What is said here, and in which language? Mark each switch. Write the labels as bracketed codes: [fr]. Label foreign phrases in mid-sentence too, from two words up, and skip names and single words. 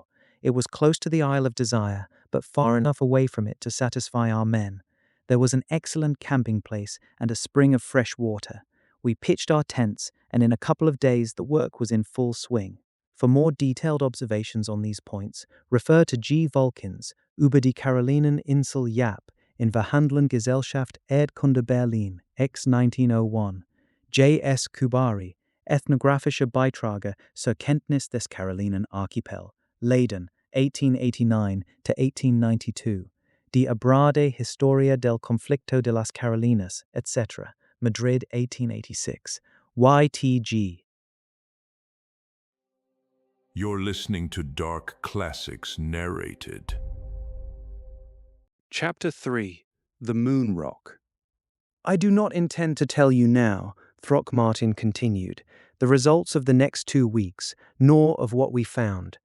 [en] It was close to the Isle of Desire, but far enough away from it to satisfy our men. There was an excellent camping place and a spring of fresh water. We pitched our tents, and in a couple of days the work was in full swing. For more detailed observations on these points, refer to G. Vulkans, über die Carolinen Insel Yap, in Verhandlung Gesellschaft Erdkunde Berlin, X 1901. J. S. Kubari, Ethnographische Beitrage zur Kenntnis des Carolinen Archipel, Leiden, 1889 to 1892. Die Abrade Historia del Conflicto de las Carolinas, etc., Madrid, 1886. YTG. You're listening to Dark Classics Narrated. Chapter 3. The Moon Rock. I do not intend to tell you now, Throckmorton continued, the results of the next 2 weeks, nor of what we found.